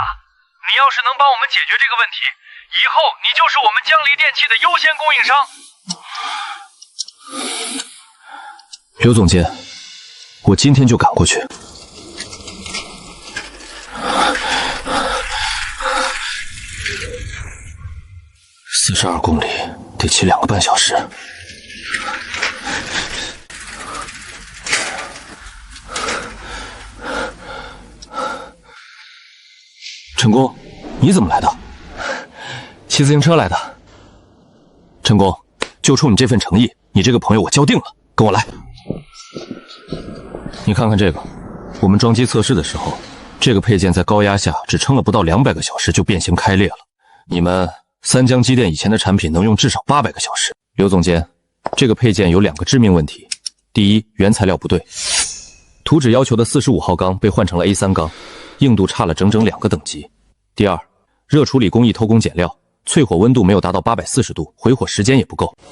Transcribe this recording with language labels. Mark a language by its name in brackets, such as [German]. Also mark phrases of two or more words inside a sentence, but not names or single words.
[Chinese] 你要是能幫我們解決這個問題，以後你就是我們江離電器的優先供應商。劉總監，我今天就趕過去。 42 公里得骑2个半小时。陈工，你怎么来的？骑自行车来的。陈工，就冲你这份诚意，你这个朋友我交定了，跟我来。你看看这个，我们装机测试的时候，这个配件在高压下只撑了不到200个小时就变形開裂了。你们三江机電以前的產品能用至少800個小時。劉總監，這個配件有2個致命問題。第一，原材料不對，圖紙要求的45號鋼被換成了 A3 鋼，硬度差了整整2個等級。第二，熱處理工藝偷工減料，淬火溫度沒有達到840度，回火時間也不夠。